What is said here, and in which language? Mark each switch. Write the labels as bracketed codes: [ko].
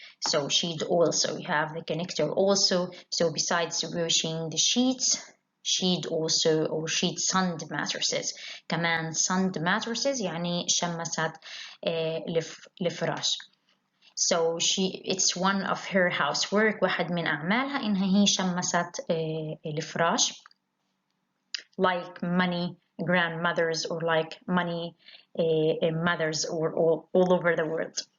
[en] So she'd also have the connector also. So besides washing the sheets, she'd sunned mattresses. [ar] كمان [en] sunned mattresses [ar] يعني شمست الفراش. [en] So it's one of her housework. [ar] واحد من أعمالها إنها هي شمست الفراش. [en] Like many grandmothers or like many mothers all over the world.